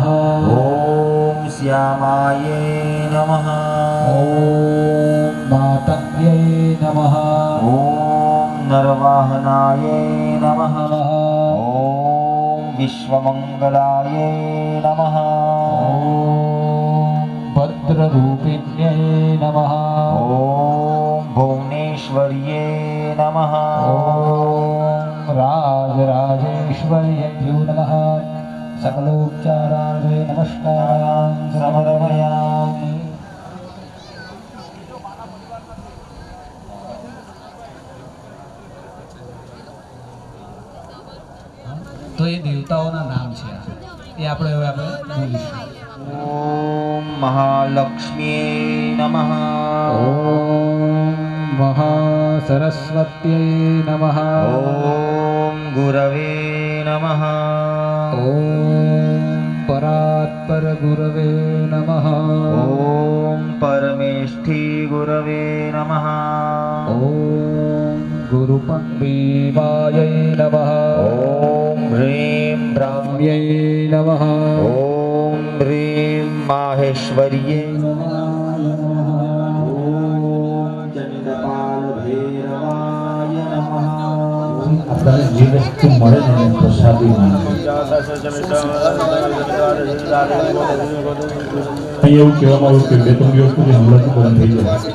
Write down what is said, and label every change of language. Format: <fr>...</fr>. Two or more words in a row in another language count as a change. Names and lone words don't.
<sa>ઓમ શ્યામાય નમઃ ઓમ માતંગ્यै નમઃ ઓમ નરવાહનાય નમઃ ઓમ વિશ્વમંગલાય નમઃ ઓમ रुद्ररूपिण्यै नमः ॐ भुवनेश्वर्ये नमः ॐ राजराजेश्वर्यभ्यो नमः सकलोपचारार्थे नमस्कारान् समर्पयामि</sa> <gu>તો એ દેવતાઓના નામ છે એ આપણે હવે બોલીશું.</gu> <sa>ॐ महालक्ष्म्यै नमः ॐ महासरस्वत्यै नमः ॐ गुरवे नमः ॐ परात्परगुरवे नमः ॐ परमेष्ठी गुरवे नमः ॐ गुरुपङ्क्तिवायै नमः ॐ ह्रीं ब्राह्म्यै नमः ॐ ह्रीं माहेश्वर्यै</sa> <gu>આપણને જે વસ્તુ મળે ને એને પ્રસાદી માનવી. અહીં એવું કહેવામાં આવ્યું કે બે ત્રણ દિવસ સુધી હમણાંથી બંધ થઈ જાય.</gu>